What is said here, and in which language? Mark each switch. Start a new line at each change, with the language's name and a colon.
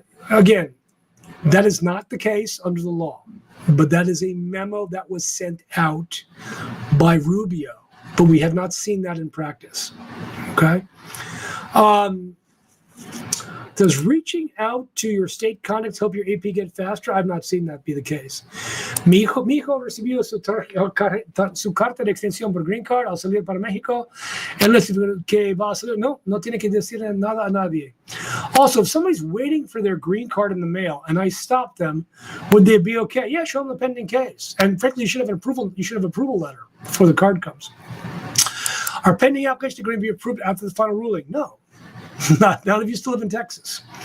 English: Again, that is not the case under the law, but that is a memo that was sent out by Rubio, but we have not seen that in practice. Okay. Does reaching out to your state contacts help your AP get faster? I've not seen that be the case.
Spanish: Mi hijo recibió su carta de extensión por Green Card al salir para México. Él decidió que va a salir. No tiene que decirle nada a nadie.
English: Also, if somebody's waiting for their green card in the mail and I stop them, would they be okay? Yeah, show them the pending case. And frankly, you should have an approval letter before the card comes. Are pending applications going to be approved after the final ruling? No. Not if you still live in Texas.